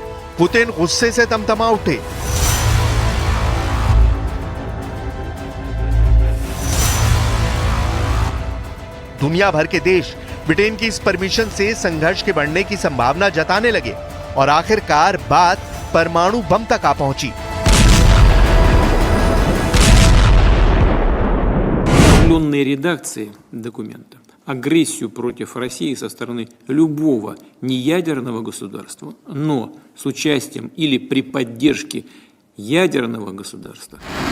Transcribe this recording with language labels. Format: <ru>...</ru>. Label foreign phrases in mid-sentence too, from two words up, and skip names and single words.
<hi>पुतिन गुस्से से तमतमा उठे। दुनिया भर के देश ब्रिटेन की इस परमिशन से संघर्ष के बढ़ने की संभावना जताने लगे और आखिरकार बात परमाणु बम तक आ पहुंची।</hi> <ru>Углубленной редакции документа агрессию против России со стороны любого неядерного государства, но с участием или при поддержке ядерного государства.</ru>